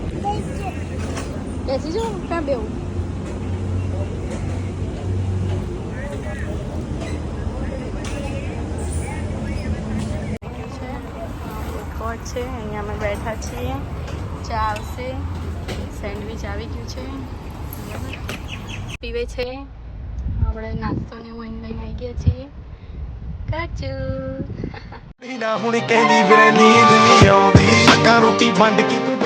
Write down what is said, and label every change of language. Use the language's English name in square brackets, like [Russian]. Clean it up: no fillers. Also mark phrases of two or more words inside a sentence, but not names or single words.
[Gujarati] બેસી જાઓ. ક્યાં બેવું? કોર્ટ છે, અહીંયા અમે બેઠા છીએ. ચા આવશે. સેન્ડવિચ આવી ગયું છે. પીવે છે. આપણે નાસ્તો ને હું લઈને આવી ગયા છીએ. કાચું [Punjabi] ਹੁਣ ਕਹਿੰਦੀ ਵੇ ਨੀਂਦ ਨਹੀਂ ਆਉਂਦੀ, ਅੱਖਾਂ ਰੋਟੀ ਵੰਡ ਕੇ